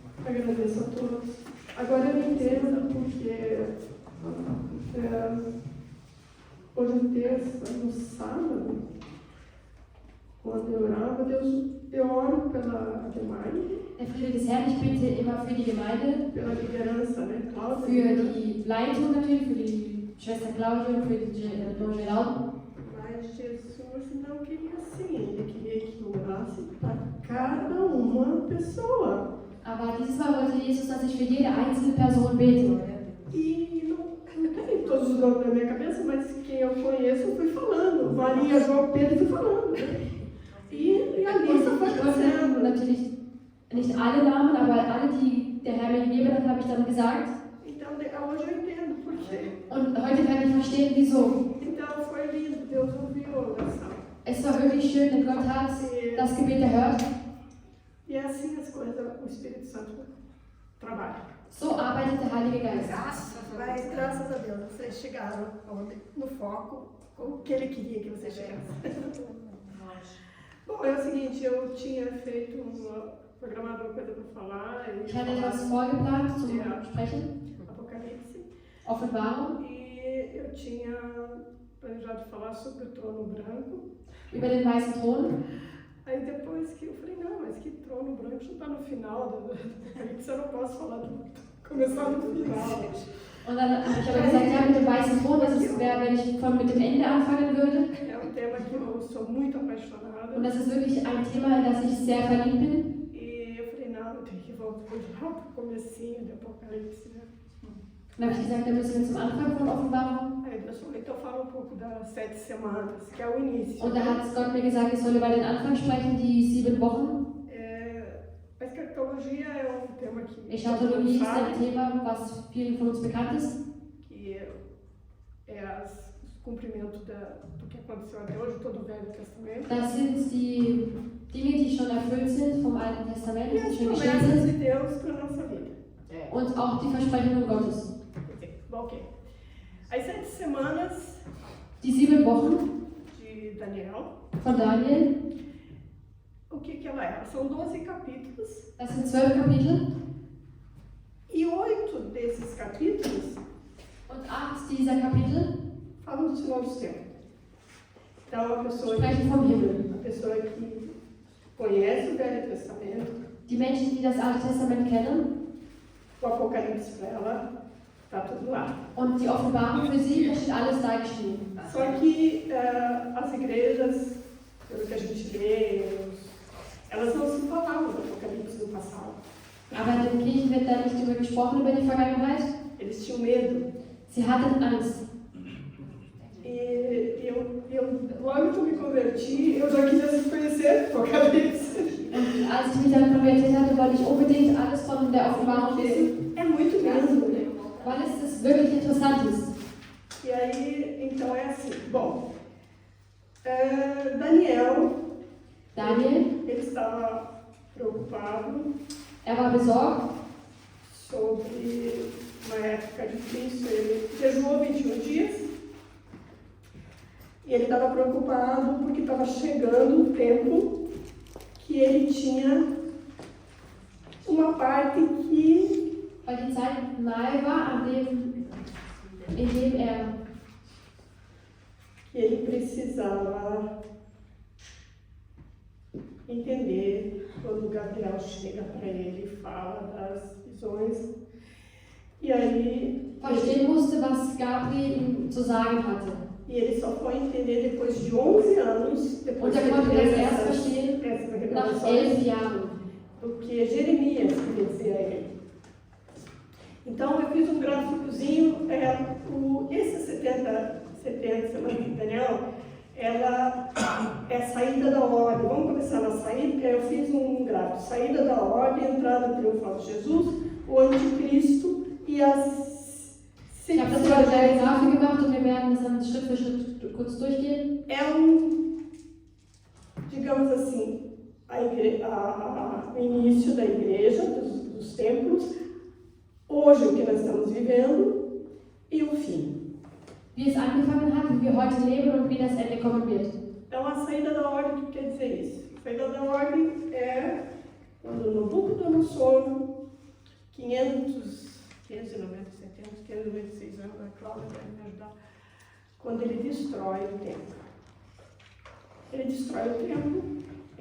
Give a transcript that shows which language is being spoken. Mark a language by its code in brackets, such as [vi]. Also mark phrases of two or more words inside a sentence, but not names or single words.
[pt] Agradeço a todos. Agora eu entendo porque hoje em terça, no sábado, quando eu orava, eu oro pela Gemeinde. [de] Der Friede des Herrn, ich bete immer für die Gemeinde, [pt] Pela liderança, né? [de] für Cláudia. die Leitung natürlich, für die Schwester Claudia und für den Don Geraldo. [pt] Mas Jesus não queria assim, ele queria que eu orasse para cada uma pessoa. [de] Aber dieses Mal wollte Jesus, dass ich für jede einzelne Person bete. [pt] E não tem todos os nomes na minha cabeça, mas quem eu conheço eu fui falando. Maria, João, Pedro, fui falando. E a lista foi [de] Ich wollte [pt] crescendo. [de] natürlich nicht alle Namen, aber alle, die der Herr mir gegeben hat, habe ich dann gesagt. [pt] Então, hoje eu entendo por quê. [de] Und heute kann ich verstehen, wieso. [pt] Então, foi lindo, Deus ouviu a oração. [de] Es war wirklich schön, denn Gott hat das Gebet erhört. [pt] E é assim as coisas, o Espírito Santo trabalha. [de] So arbeitet der Heilige Geist. [pt] Mas, graças a Deus, vocês chegaram no foco, com o que Ele queria que vocês chegassem. Bom, é o seguinte, eu tinha feito programado uma coisa para falar. [de] Ich hatte etwas vorgeplant zum Sprechen, [pt] Apocalipse. [de] Offenbarung, [pt] E eu tinha planejado falar sobre o trono branco. [de] über den weißen Thron. [pt] Aí depois que eu falei, não, mas que trono branco já está no final do Apocalipse, eu não posso falar começar no final. [de] Und dann habe ich aber gesagt, ja, mit dem weißen Thron, das wäre, wenn ich mit dem Ende anfangen würde. [pt] É um tema que eu sou muito apaixonada. [de] Und das ist wirklich ein Thema, in das ich sehr verliebt bin. [pt] E eu falei, não, eu tenho que voltar para o comecinho do Apocalipse, né? [de] Dann habe ich gesagt, dann müssen wir zum Anfang von Offenbarung. [pt] Aí Deus falou, então fala um pouco das 7 semanas, que é o início. [de] Und da hat Gott mir gesagt, ich soll über den Anfang sprechen, die 7 Wochen. [pt] A escatologia é um tema que [de] Eschatologie ist [pt] sabe, [de] ein Thema, was vielen von uns bekannt ist. [pt] que é o cumprimento do que aconteceu até hoje, todo o Velho Testamento. [de] Das sind die Dinge, die schon erfüllt sind vom Alten Testament, [pt] E [de] die [pt] as [de] schon geschehen [pt] promessas [de] sind. [pt] de Deus para a nossa vida. [de] Und auch die Versprechungen Gottes. [pt] Bom, ok. As 7 semanas [de] Die 7 Wochen [pt] de Daniel, [de] von Daniel, [pt] o que ela é? São 12 capítulos. [de] das sind 12 Kapitel. [pt] E 8 desses capítulos [de] Und 8 dieser Kapitel [pt] falam do final dos tempos. Então, a pessoa [de] sprechen vom Himmel. [pt] que conhece o Velho Testamento, [de] Die Menschen, die das Alte Testament kennen [pt] o Apocalipse para ela, está tudo lá. [de] und die Offenbarung für sie, da steht alles da geschrieben. [pt] Só que as igrejas, pelo que a gente lê, elas não se falavam do Apocalipse no passado. [de] Aber in den Kirchen wird da nicht darüber gesprochen, über die Vergangenheit. [pt] Eles tinham medo. [de] Sie hatten Angst. [pt] E logo que eu me converti, eu já quis conhecer o Apocalipse. [de] Und als ich mich dann konvertiert hatte, wollte ich unbedingt alles von der Offenbarung wissen, [pt] É muito lindo, né? [de] weil es wirklich interessant ist. [pt] E aí, então é assim. Bom, Daniel, ele estava preocupado [de] war besorgt [pt] sobre uma época difícil. Ele jejuou 21 dias e ele estava preocupado porque estava chegando o tempo que ele tinha uma parte que [de] weil die Zeit nahe war, in dem [pt] ele precisava entender quando Gabriel chega para ele e fala das visões. E aí [de] verstehen musste, was Gabriel ihm zu sagen hatte. [pt] e ele só foi entender depois de 11 anos, depois [de] Und er konnte das erst [pt] essas [de] verstehen nach [pt] revelações, [de] 11 Jahren. [pt] do que Jeremias queria dizer a ele. Então eu fiz um gráficozinho, esses 70 semanas de Daniel, ela é a saída da ordem. Vamos começar na saída. Eu fiz um gráfico: saída da ordem, entrada triunfal de Jesus, o anticristo e as [de] Ich habe das mal in der Grafik gemacht und wir werden das dann Schritt für Schritt kurz durchgehen. [pt] Digamos assim, o início da igreja, dos templos, hoje o que nós estamos vivendo e o fim. [de] Wie es angefangen hat, wie wir heute leben und wie das Ende kommen wird. [pt] Então, a saída da ordem, o que quer dizer isso? A saída da ordem é quando Nabucodonosor 596 anos, a Cláudia vai me ajudar, quando ele destrói o templo. Ele destrói o templo, ele